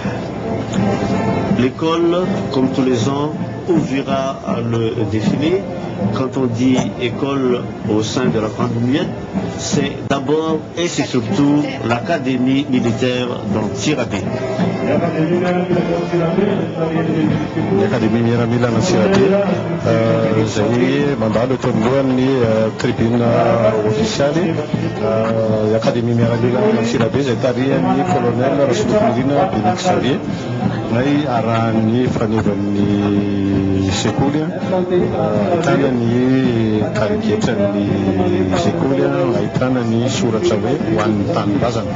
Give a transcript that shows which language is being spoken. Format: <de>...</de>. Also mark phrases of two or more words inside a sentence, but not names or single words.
<fr>L'école, comme tous les ans, ouvrira le défilé. Quand on dit école au sein de la Grande Muette, c'est d'abord et c'est surtout l'académie militaire d'Antsirabe.</fr> <mg>L'académie miaramila Antsirabe izay mandalo eto amin'ny</mg> <fr>tribune officiale</fr> <mg>l'académie miaramila Antsirabe izay tarihan'ny colonel Rasolofinirina Benik Xavier nay arahan'ny fanevan'ny sekoly ahitana ny karigetran'ny sekoly ahitana ny soratra hoe ho an'ny tanindrazana.</mg>